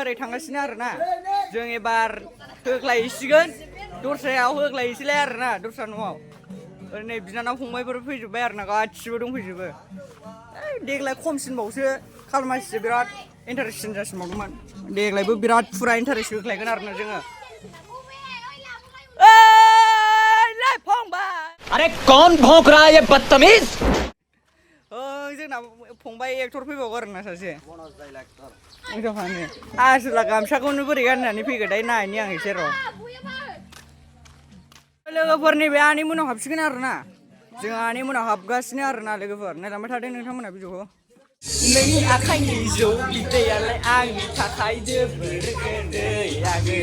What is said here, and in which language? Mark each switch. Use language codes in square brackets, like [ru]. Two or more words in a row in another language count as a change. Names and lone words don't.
[brx] ओरै थांगासिनो आरोना जों एबार होख्लायसिगोन दस्रायाव होख्लायसैलाय आरोना दस्रा न'आव ओरैनो बिनानाव फंबायफोर फैजोब्बाय आरोना गासिबो दंफैजोबो देग्लाय खमसिनबावसो खालमासिसो बिराद इन्टारेस्टिं जासिनबावदोंमोन देग्लायबो बिराद फुरा इन्टारेस्ट होख्लायगोन आरोना जोङो [hi] अरे कौन भौंक रहा है ये बदतमीज [brx] जोंना फंबाय एक्टर फैबावो आरोना सासे आसोला गामसाखौनो बोरै गाननानै फैगोनथाय नायनि आं एसे र' लोगोफोर नैबे आनै मोनाव हाबसिगोन आरोना जों आनै मोनाव हाबगासिनो आरोना लोगोफोर नायलांबाय थादों नोंथांमोना भिडिअखौ नोंनि आखाइनि जौ बिदैयालाय आंनि थाखाय जोबोर गोदै आगै